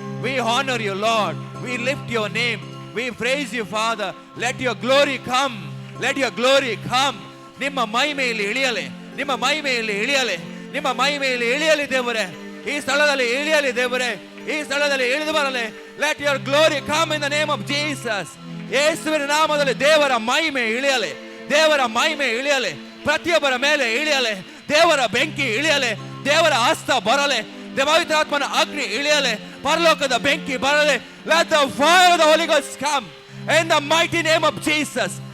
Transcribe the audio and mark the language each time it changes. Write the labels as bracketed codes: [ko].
[en] We honor you, Lord. We lift your name. We praise you, Father. Let your glory come. Let your glory come. [kn] ನಿಮ್ಮ ಮಹಿಮೆಯಲ್ಲಿ ಇಳಿಯಲಿ, ನಿಮ್ಮ ಮಹಿಮೆಯಲ್ಲಿ ಇಳಿಯಲಿ, ನಿಮ್ಮ ಮಹಿಮೆಯಲ್ಲಿ ಇಳಿಯಲಿ ದೇವರೇ. ಈ ಸ್ಥಳದಲ್ಲಿ ಇಳಿಯಲಿ ದೇವರೇ, ಈ ಸ್ಥಳದಲ್ಲಿ ಇಳಿದು ಬರಲಿ. [en] Let your glory come in the name of Jesus. [kn] ಯೇಸುವಿನ ನಾಮದಲ್ಲಿ ದೇವರ ಮಹಿಮೆ ಇಳಿಯಲಿ, ದೇವರ ಮಹಿಮೆ ಇಳಿಯಲಿ, ಪ್ರತಿಯೊಬ್ಬರ ಮೇಲೆ ಇಳಿಯಲಿ. ದೇವರ ಬೆಂಕಿ ಇಳಿಯಲಿ, ದೇವರ ಹಸ್ತ ಬರಲಿ, ಪವಿತ್ರಾತ್ಮನ ಅಗ್ನಿ ಇಳಿಯಲಿ, ಪರಲೋಕದ ಬೆಂಕಿ ಬರಲಿ. [en] Let the fire of the Holy Ghost come in the mighty name of Jesus.